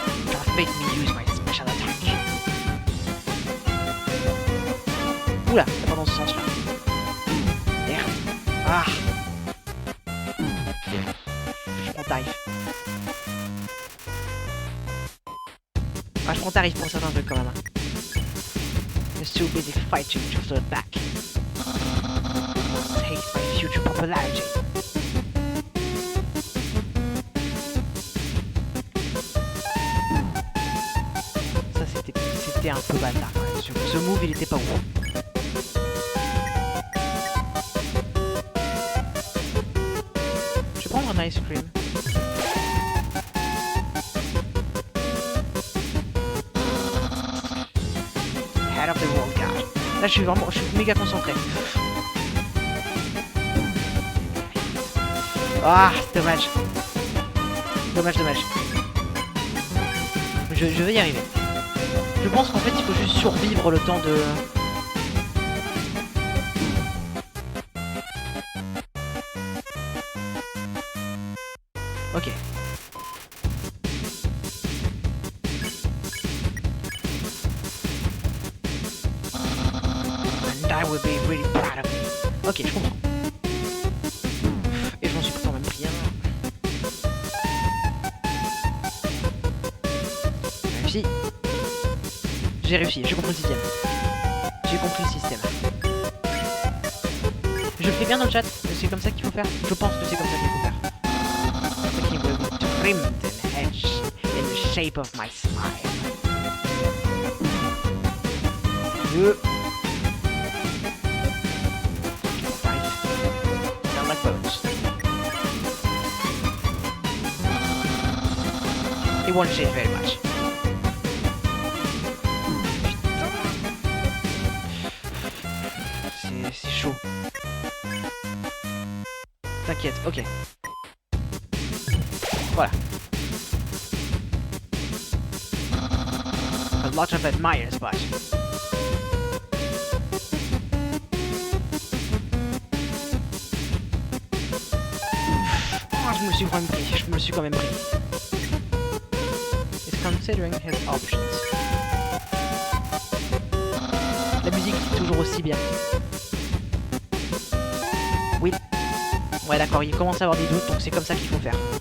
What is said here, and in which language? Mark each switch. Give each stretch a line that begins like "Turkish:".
English: Don't make me use my special attack.
French: Oula, c'est pas dans ce sens-là. Merde. Ah. Je prends tarif. Ah, je prends tarif pour certains trucs quand même.
English: Just too busy fighting to flirt back. Take my future popularity.
French: Ça c'était un peu bâtard quand même. Ce move il était pas ouf. Je vais prendre un ice cream.
English: Head of the world guard.
French: Là je suis méga concentré. Ah, dommage. Dommage. Je vais y arriver. Je pense qu'en fait il faut juste survivre le temps de... Ok.
English: And I will be really proud of me.
French: Ok, je comprends. Et je m'en suis quand même pris un. Réussi. J'ai réussi, j'ai compris le système. J'ai compris le système. Je le fais bien dans le chat, c'est comme ça qu'il faut faire. Je pense que c'est comme ça qu'il faut faire.
English: Okay, will be trimmed and hedged in the shape of my smile.
French: Deux.
English: Down like bones. It won't change very much.
French: C'est chaud. T'inquiète, ok. Voilà.
English: A lot of admirers, but...
French: Oh, je me le suis quand même pris.
English: He's considering his options.
French: La musique est toujours aussi bien. Oui. Ouais d'accord, il commence à avoir des doutes, donc c'est comme ça qu'il faut faire.